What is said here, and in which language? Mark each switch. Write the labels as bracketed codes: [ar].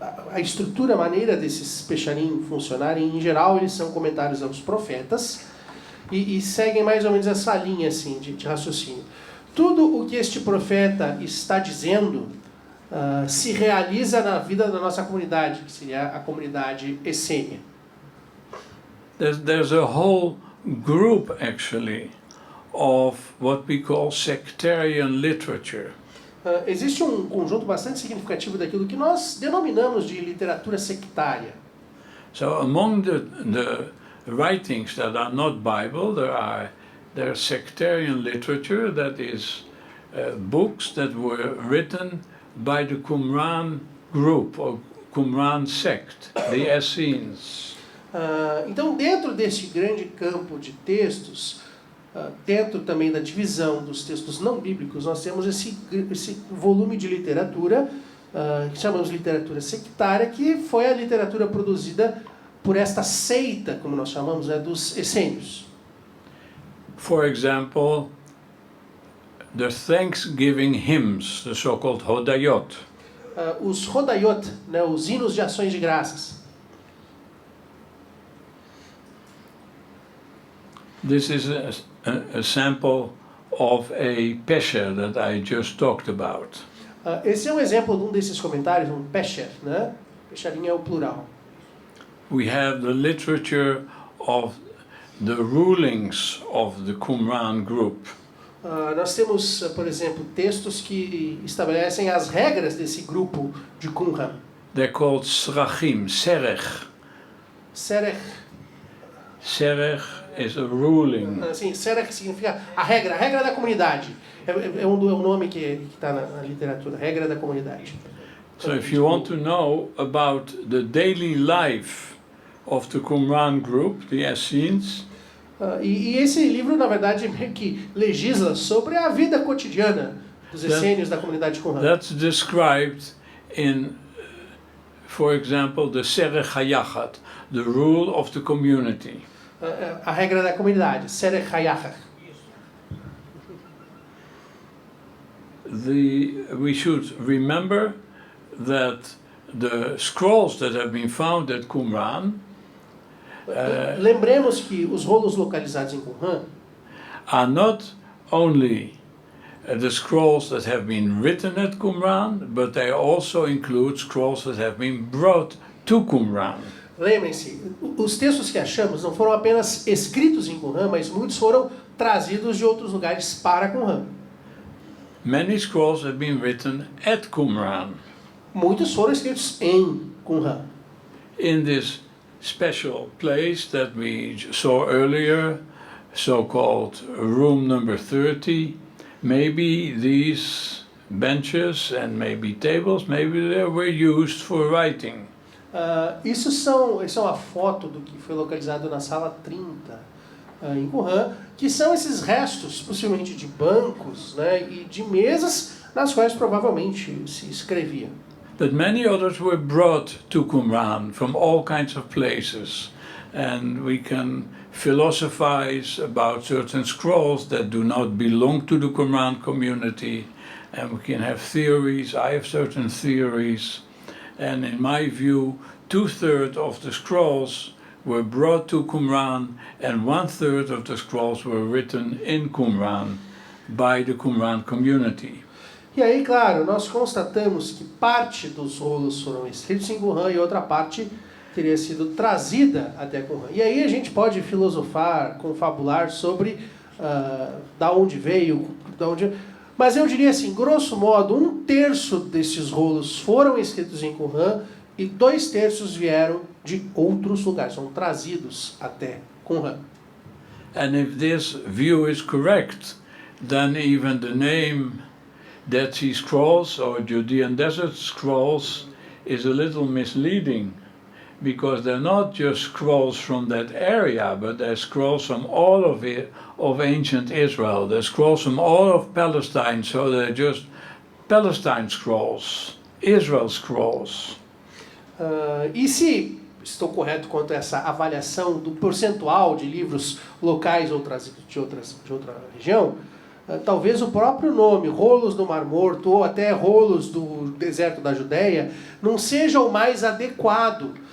[pt] A estrutura, a maneira desses pesharim funcionarem, em geral, eles são comentários aos profetas e seguem mais ou menos essa linha assim, de raciocínio. Tudo o que este profeta está dizendo se realiza na vida da nossa comunidade, que seria a comunidade essênia. [en] There's a whole group, actually, of what we call sectarian literature. [pt] Existe um conjunto bastante significativo daquilo que nós denominamos de literatura sectária. [en] So among the writings that are not Bible, there's sectarian literature, that is books that were written by the Qumran group or Qumran sect, the Essenes. [pt] Então, dentro deste grande campo de textos, dentro também da divisão dos textos não bíblicos, nós temos esse volume de literatura, que chamamos de literatura sectária, que foi a literatura produzida por esta seita, como nós chamamos, né, dos essênios. [en] For example, the Thanksgiving hymns, the so-called Hodayot. [pt] Os Hodayot, né, os hinos de ações de graças. [en] This is a sample of a pesher that I just talked about. [pt] Esse é um exemplo de um desses comentários, um pesher, né? Pesharim é o plural. [en] We have the literature of the rulings of the Qumran group. [pt] Nós temos, por exemplo, textos que estabelecem as regras desse grupo de Qumran. [en] They're called srachim, serech. Serech. Serech is a ruling. [pt] Assim, Serach significa a regra da comunidade. É um nome que está na literatura, regra da comunidade. [en] So if you want to know about the daily life of the Qumran group, the Essenes, [pt] E esse livro, na verdade, meio que legisla sobre a vida cotidiana dos essênios da comunidade Qumran. [en] that's described in, for example, the Serech HaYachad, the rule of the community. [pt] A regra da comunidade, Serech HaYachad. [en] We should remember that the scrolls that have been found at Qumran [pt] Lembremos que os rolos localizados em Qumran [en] are not only the scrolls that have been written at Qumran, but they also include scrolls that have been brought to Qumran. [pt] Lembrem-se, os textos que achamos não foram apenas escritos em Qumran, mas muitos foram trazidos de outros lugares para Qumran. [en] Many scrolls have been written at Qumran. [pt] Muitos foram escritos em Qumran. [en] In this special place that we saw earlier, so-called room number 30, maybe these benches and maybe tables, maybe they were used for writing. [pt] Isso é uma foto do que foi localizado na sala 30 em Qumran, que são esses restos, possivelmente de bancos, né, e de mesas nas quais provavelmente se escrevia. [en] But many others were brought to Qumran from all kinds of places, and we can philosophize about certain scrolls that do not belong to the Qumran community, and we can have theories. I have certain theories, and in my view, 2/3 of the scrolls were brought to Qumran, and 1/3 of the scrolls were written in Qumran by the Qumran community. [pt] E aí, claro, nós constatamos que parte dos rolos foram escritos em Qumran e outra parte teria sido trazida até Qumran. E aí a gente pode filosofar, confabular sobre da onde veio, mas eu diria assim, grosso modo, 1/3 desses rolos foram escritos em Qumran e 2/3 vieram de outros lugares, são trazidos até Qumran. [en] And if this view is correct, then even the name Dead Sea Scrolls or Judean Desert Scrolls is a little misleading, because they're not just scrolls from that area, but they're scrolls from all of ancient Israel. They're scrolls from all of Palestine, so they're just Palestine scrolls, Israel scrolls. [pt] E se estou correto quanto a essa avaliação do percentual de livros locais ou trazidos de outra região, talvez o próprio nome, rolos do Mar Morto, ou até rolos do Deserto da Judeia, não seja o mais adequado.